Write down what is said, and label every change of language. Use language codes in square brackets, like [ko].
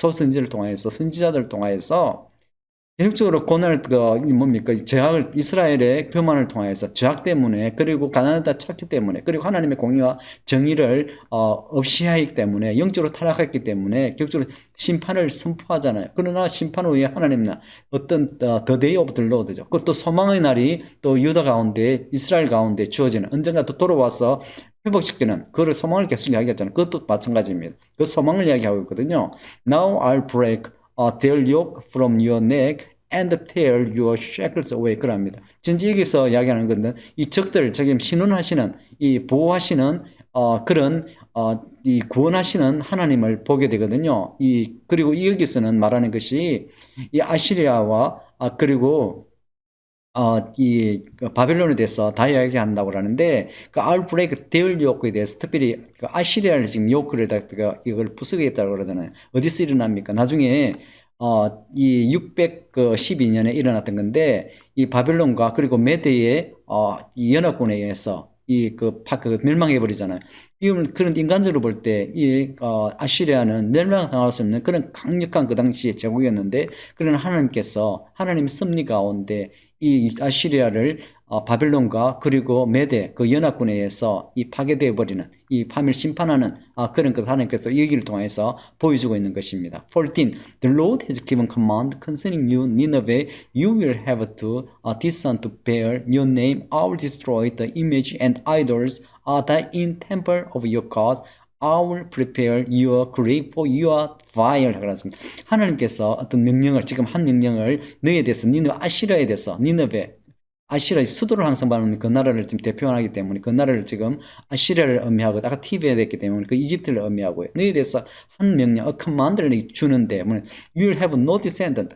[ko] 소선지를 통하여서 선지자들을 통하여서 계속적으로 고난을 뭡니까 죄악을 이스라엘의 교만을 통해서 죄악 때문에 그리고 가난하다 찾기 때문에 그리고 하나님의 공의와 정의를 없이 하기 때문에 영적으로 타락했기 때문에 결국적으로 심판을 선포하잖아요. 그러나 심판 후에 하나님은 어떤 [en] the day of the Lord [ko] 죠. 그것도 소망의 날이 또 유다 가운데 이스라엘 가운데 주어지는 언젠가 또 돌아와서 회복시키는 그걸 소망을 계속 이야기했잖아요. 그것도 마찬가지입니다. 그 소망을 이야기하고 있거든요. [en] Now I'll break their yoke from your neck and tear your shackles away. [ko] 그럽니다. 전지 여기서 이야기하는 건데 이 적들 지금 신원하시는 이 보호하시는 그런 이 구원하시는 하나님을 보게 되거든요. 그리고 여기서는 말하는 것이 이 아시리아와 그리고 이 바벨론에 대해서 다 이야기한다고 하는데 그 [en] I'll break their yoke [ko] 에 대해서 특별히 아시리아를 지금 요크를 이걸 부수겠다고 그러잖아요. 어디서 일어납니까? 나중에 이 612년에 일어났던 건데 이 바벨론과 그리고 메대의 이 연합군에 의해서 멸망해 버리잖아요. 그런 인간적으로 볼 때 아시리아는 멸망당할 수 없는 그런 강력한 그 당시의 제국이었는데 그런 하나님께서 하나님의 섭리 가운데 이 아시리아를 바벨론과 그리고 메대 그 연합군에 의해서 파괴되어 버리는 이 파멸 심판하는 그런 것 하나님께서 여기를 통해서 보여주고 있는 것입니다. 14. [en] The Lord has given command concerning you, Nineveh. You will have to descend to bear your name. I will destroy the image and idols that in temple of your gods. I will prepare your grave for your fire. [ko] 하나님께서 어떤 명령을 지금 한 명령을 너희에 대해서 니느웨 아시리아에 대해서 니느웨 아시리아 수도를 항상 말하면 그 나라를 지금 대표하기 때문에 그 나라를 지금 아시리아를 의미하고 아까 TV에 됐기 때문에 그 이집트를 의미하고요. 너희에 대해서 한 명령, 커맨드를 주는데 [en] You will have no descendant.